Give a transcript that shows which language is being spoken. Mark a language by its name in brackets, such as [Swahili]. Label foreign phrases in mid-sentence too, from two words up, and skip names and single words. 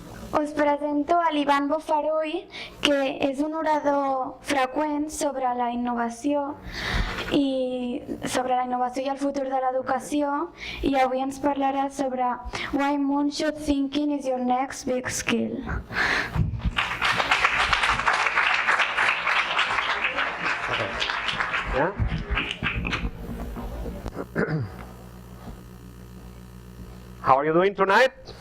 [Catalan] Us presento a l'Ivan Bofarull, que és un orador freqüent sobre la innovació i el futur de l'educació, i avui ens parlarà sobre [English] why moonshot thinking is your next big skill. Yeah? How are you doing tonight?